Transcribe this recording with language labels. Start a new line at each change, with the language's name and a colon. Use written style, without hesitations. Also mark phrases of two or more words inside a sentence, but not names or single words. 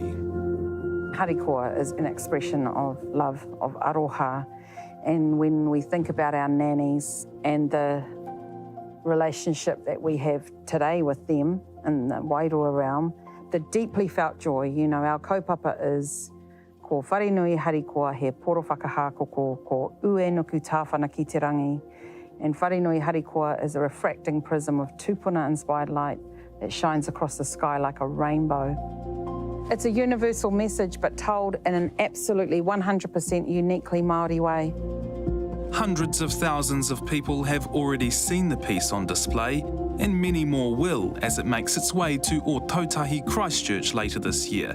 English: Harikoa is an expression of love, of aroha. And when we think about our nannies and the relationship that we have today with them in the Wairua realm, the deeply felt joy, you know, our kaupapa is
Māori: ko wharenui harikoa he poro whakahākoko ko ue nuku tāwhana ki te rangi.
English: And wharenui harikoa is a refracting prism of tupuna-inspired light that shines across the sky like a rainbow. It's a universal message, but told in an absolutely 100% uniquely Māori way. Hundreds of thousands of people have already seen the piece on display, and many more will as it makes its way to Ōtautahi Christchurch later this year.